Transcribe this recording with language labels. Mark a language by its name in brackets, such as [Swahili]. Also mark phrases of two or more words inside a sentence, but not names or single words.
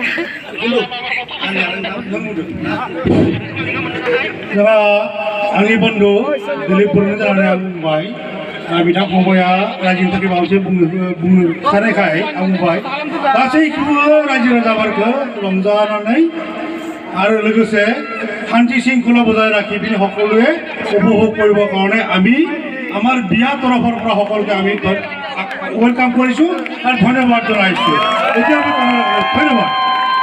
[Bodo] जोंहा आंनि बन्धु दिलीप बर'नि जानानै आं बुंबाय बिथां फंबाया रायजोनि थाखाय माबा मोनसे बुंनो साननायखाय आं बुंबाय गासैखौबो रायजो राजाफोरखौ रंजानानै आरो लोगोसे [Assamese] শান্তি শৃংখলা বজাই ৰাখি পিনি সকলোৱে উপভোগ কৰিবৰ কাৰণে আমি আমাৰ বিয়া তৰফৰ পৰা সকলোকে আমি ওয়েলকাম কৰিছোঁ আৰু ধন্যবাদ জনাইছোঁ এতিয়া আমি ধন্যবাদ